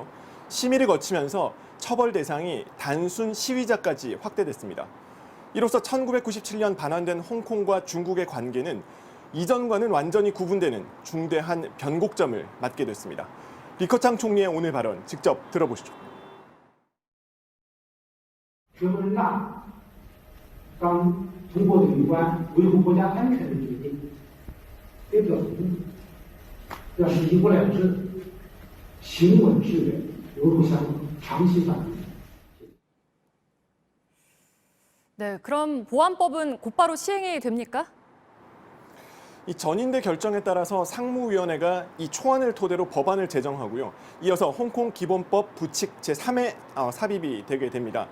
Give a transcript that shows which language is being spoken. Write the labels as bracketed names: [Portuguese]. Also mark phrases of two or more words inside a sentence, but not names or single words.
[Korean] 심의를 거치면서 처벌 대상이 단순 시위자까지 확대됐습니다. 이로써 1997년 반환된 홍콩과 중국의 관계는 이전과는 완전히 구분되는 중대한 변곡점을 맞게 됐습니다. 리커창 총리의 오늘 발언 직접 들어보시죠. [Chinese] 全国人大刚通过的有关维护国家安全的决定，也表明要实行一国两制、行稳致远，维护香港长期繁荣。 [Korean] 네, 그럼 보안법은 곧바로 시행이 됩니까? 이 전인대 결정에 따라서 상무위원회가 이 초안을 토대로 법안을 제정하고요. 이어서 홍콩 기본법 부칙 제3회 삽입이 되게 됩니다.